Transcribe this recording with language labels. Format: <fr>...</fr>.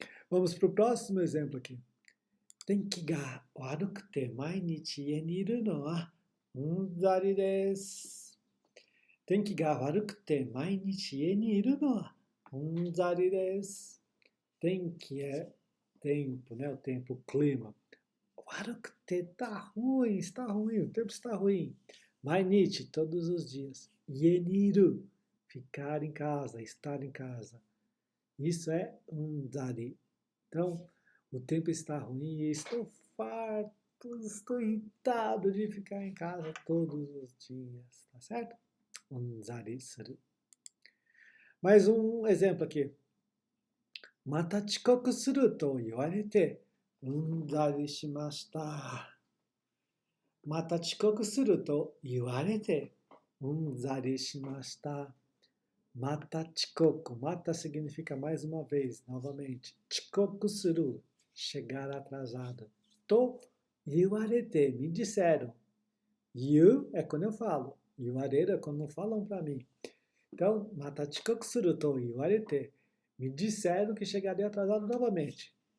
<pt>Vamos para o próximo exemplo aqui.</pt> <ja>天気が悪くて毎日家にいるのはうんざりです。天気が悪くて毎日家にいるのはうんざりです。</ja> <pt>天気é tempo, né? O tempo, o clima. 悪くて tá ruim, está ruim, o tempo está ruim. Mainichi, todos os dias. Ieniru, ficar em casa, estar em casa. Isso é unzari. Então, o tempo está ruim e estou farto, estou irritado de ficar em casa todos os dias. Tá certo? Unzari suru. Mais um exemplo aqui.</pt> <ja>Mata chikoku suru to iwarete, unzari shimashita. また遅刻すると言われて、うんざりしました。また遅刻。</ja> <pt>また significa mais uma vez, novamente. 遅刻する, chegar atrasado. To 言われて, me disseram. You é quando eu falo. Yuareru é quando falam para mim. Então,</pt> <ja>また遅刻すると言われて,</ja> <pt>me disseram que chegaria atrasado novamente.</pt>